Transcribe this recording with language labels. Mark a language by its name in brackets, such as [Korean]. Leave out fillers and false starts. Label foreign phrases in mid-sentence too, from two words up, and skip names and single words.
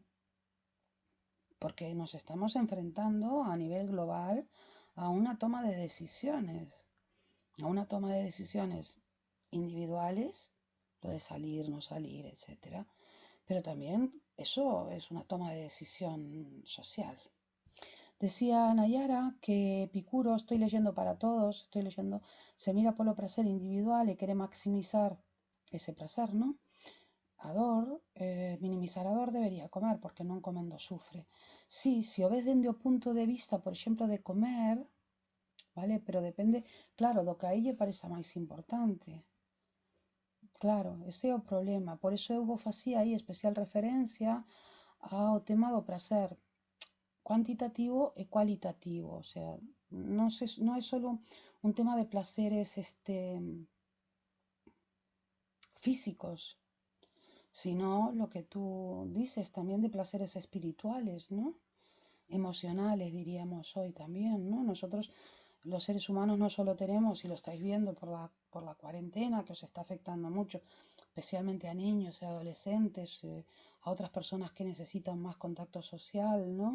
[Spanish] Porque nos estamos enfrentando a nivel global a una toma de decisiones, individuales, lo de salir, no salir, etcétera, pero también eso es una toma de decisión social. Decía Nayara que Epicuro, estoy leyendo para todos, se mira por lo placer individual y quiere maximizar ese placer, ¿no? [Galician] Ador, minimizar a dor debería comer, porque non comendo sufre. Sí, si o ves dende o punto de vista, por exemplo, de comer, vale? Pero depende, claro, do que a lle pareza máis importante. Claro, ese é o problema. Por iso eu vou facer aí especial referencia ao tema do prazer cuantitativo e cualitativo. [Spanish] O sea, [Galician] non é [Spanish] solo un tema de placeres físicos, sino lo que tú dices también de placeres espirituales, ¿no? Emocionales, diríamos hoy también, ¿no? Nosotros, los seres humanos, no solo tenemos, y lo estáis viendo por la cuarentena, que os está afectando mucho, especialmente a niños y adolescentes, a otras personas que necesitan más contacto social, ¿no?